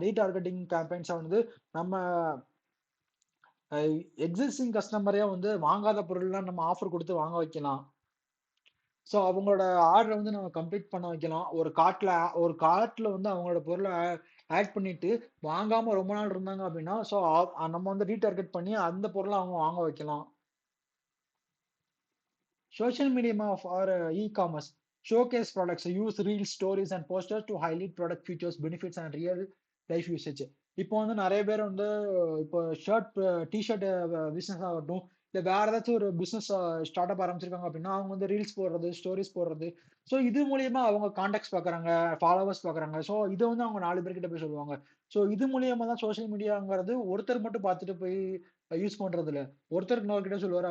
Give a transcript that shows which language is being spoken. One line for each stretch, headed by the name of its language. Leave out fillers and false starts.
Tamil: Retargeting கேம்பெயின்ஸை வந்து நம்ம existing கஸ்டமரே வந்து வாங்காத பொருள்லாம் நம்ம ஆஃபர் கொடுத்து வாங்க வைக்கலாம். ஸோ அவங்களோட ஆர்டரை வந்து நம்ம கம்ப்ளீட் பண்ண வைக்கலாம். ஒரு கார்ட்ல வந்து அவங்களோட பொருளை ஆட் பண்ணிட்டு வாங்காம ரொம்ப நாள் இருந்தாங்க அப்படின்னா, ஸோ நம்ம வந்து ரீடார்கெட் பண்ணி அந்த பொருளை அவங்க வாங்க வைக்கலாம்.
English: Social media for e-commerce showcase products, use reels, stories, and posters to highlight product features, benefits, and real life usage.
Tamil: இப்போ வந்து நிறைய பேர் வந்து இப்போ டிஷர்ட் பிசினஸ் ஆகட்டும், இல்ல வேற ஏதாச்சும் ஒரு பிசினஸ் ஸ்டார்ட் அப் ஆரம்பிச்சிருக்காங்க அப்படின்னா, அவங்க வந்து ரீல்ஸ் போடுறது, ஸ்டோரிஸ் போடுறது. ஸோ இது மூலியமா அவங்க கான்டாக்ட்ஸ் பாக்குறாங்க, ஃபாலோவர்ஸ் பாக்குறாங்க. ஸோ இதை வந்து அவங்க 4 பேர்கிட்ட போய் சொல்லுவாங்க. ஸோ இது மூலியமா தான் சோஷியல் மீடியாங்கிறது ஒருத்தர் மட்டும் பார்த்துட்டு போய் யூஸ் பண்றது இல்ல. ஒருத்தருக்கு இன்னொருக்கிட்ட சொல்லுவாரு.